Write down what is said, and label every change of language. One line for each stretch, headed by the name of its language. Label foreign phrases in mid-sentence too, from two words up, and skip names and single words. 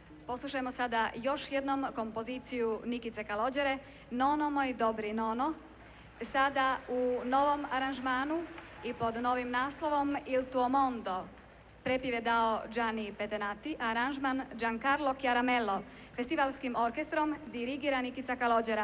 Croatian: poslušajmo sada još jednom kompoziciju Nikice Kalođere, Nono moj dobri Nono, sada u novom aranžmanu i pod novim naslovom Il tuo mondo. Prepiv je dao Gianni Petenati, aranžman Giancarlo Chiaramello, festivalskim orkestrom dirigira Nikica Kalođera.